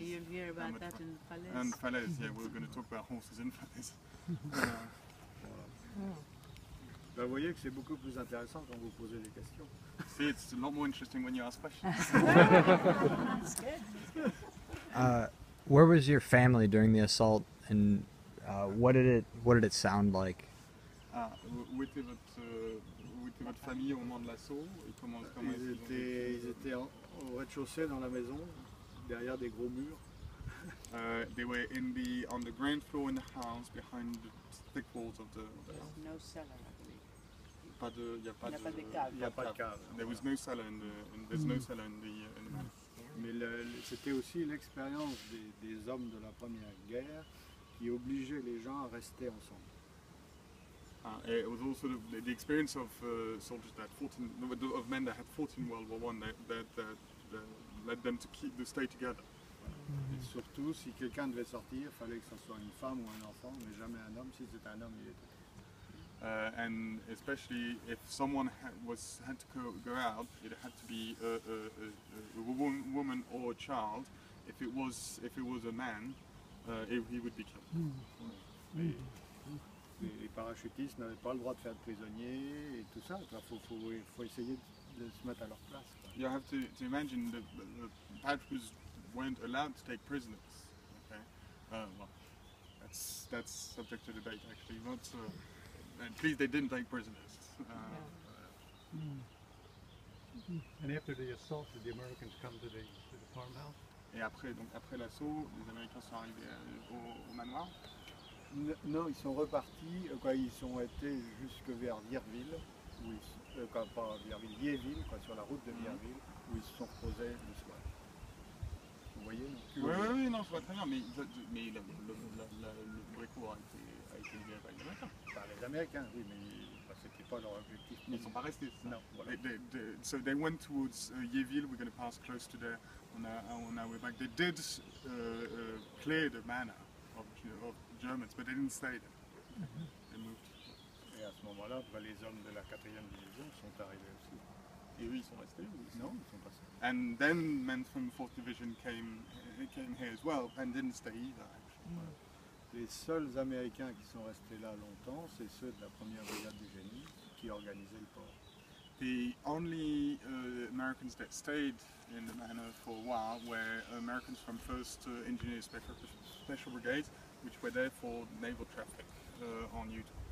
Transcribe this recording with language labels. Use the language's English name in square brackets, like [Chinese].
[English] You'll hear about that in Falaise. And Falaise, yeah, we're going to talk about horses in Falaise. [French] Vous voyez que c'est beaucoup plus intéressant quand vous posez des questions. [English] See, it's a lot more interesting when you ask questions. That's good. Where was your family during the assault, and what did it sound like? [French] Où était votre famille au moment de l'assaut? Ils étaient au rez-de-chaussée dans la maison, derrière des gros murs. [English] They were on the ground floor in the house, behind the thick walls of the house. There's no cellar, I believe. [French] Il n'y a pas de cave. [English] There was no cellar there's no cellar in the manor. [French] Mais c'était aussi l'expérience des hommes de la Première Guerre qui obligeaient les gens à rester ensemble. [English] It was also the experience of soldiers of men that had fought in World War I that led them to stay together. [French] Et surtout, si quelqu'un devait sortir, il fallait que ce soit une femme ou un enfant, mais jamais un homme. Si c'était un homme, il était. [English] And especially if someone had to go out, it had to be a woman or a child. If it was a man, he would be killed. [French] les parachutistes n'avaient pas le droit de faire de prisonniers et tout ça. Il faut essayer de se mettre à leur place. Quoi. [English] You have to imagine the parachutists weren't allowed to take prisoners. Okay, well, that's subject to debate actually. But at least they didn't take prisoners. And after the assault, did the Americans come to the farmhouse? [French] Et après l'assaut, les Américains sont arrivés au manoir. Non, ils sont repartis, ils sont été jusque vers Vierville, pas Vierville, Liéville, sur la route de Vierville, où ils se sont reposés le soir. Vous voyez Oui, non, je vois très bien, mais le Brecourt a été livré par les Américains. Par les Américains, oui, mais c'était pas leur objectif. Ils ne sont pas restés. Non. Voilà. [English] So they went towards Yéville. We're going to pass close to there on our way back. They did clear the manor of Germans, but they didn't stay there. They moved. [French] Et à ce moment-là, les hommes de la 4e division sont arrivés aussi. Et eux, ils sont restés? Non, ils sont passés. [English] And then men from the 4th Division came here as well and didn't stay either. Actually. [French] Les seuls Américains qui sont restés là longtemps, c'est ceux de la 1re brigade du génie qui organisaient le port. [English] The only Americans that stayed in the manor for a while were Americans from 1st Engineer Special Brigade, which were there for naval traffic on Utah.